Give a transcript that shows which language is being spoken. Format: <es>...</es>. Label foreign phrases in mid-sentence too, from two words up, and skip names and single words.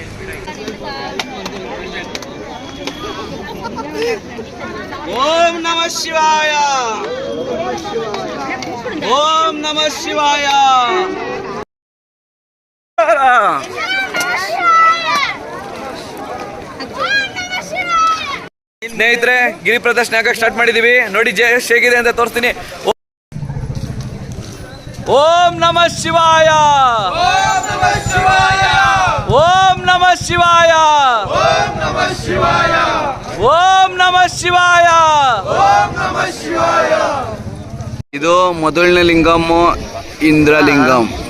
<sa>ಓಂ ನಮಃ ಶಿವಾಯ, ಓಂ ನಮಃ ಶಿವಾಯ.</sa> <kn>ಸ್ನೇಹಿತರೆ ಗಿರಿ ಪ್ರದರ್ಶನ ಆಗಕ್ಕೆ ಸ್ಟಾರ್ಟ್ ಮಾಡಿದೀವಿ. ನೋಡಿ ಜಯಶ್ ಹೇಗಿದೆ ಅಂತ ತೋರಿಸ್ತೀನಿ.</kn> <sa>ಓಂ ನಮಃ ಶಿವಾಯ, ಓಂ ನಮಃ ಶಿವಾಯ, ಓಂ ನಮಃ ಶಿವಾಯ, ಓಂ ನಮಃ ಶಿವಾಯ, ಓಂ ನಮಃ ಶಿವಾಯ, ಓಂ ನಮಃ ಶಿವಾಯ.</sa> <kn>ಇದು ಮೊದಲನೇ ಲಿಂಗಂ ಇಂದ್ರಲಿಂಗಂ.</kn>